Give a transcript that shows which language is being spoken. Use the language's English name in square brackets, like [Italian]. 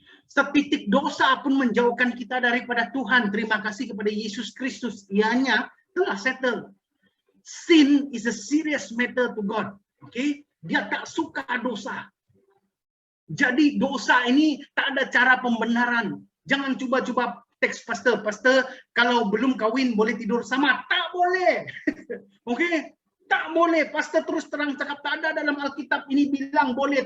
[Malay] Setitik dosa pun menjauhkan kita daripada Tuhan. Terima kasih kepada Yesus Kristus. Ianya telah settle. [English] Sin is a serious matter to God. [Malay] Okay? Dia tak suka dosa. Jadi dosa ini tak ada cara pembenaran. Jangan coba-coba teks pastor. Pastor, kalau belum kawin boleh tidur sama. Tak boleh. Okay? Tak boleh. Pastor terus terang cakap tak ada dalam Alkitab ini bilang boleh.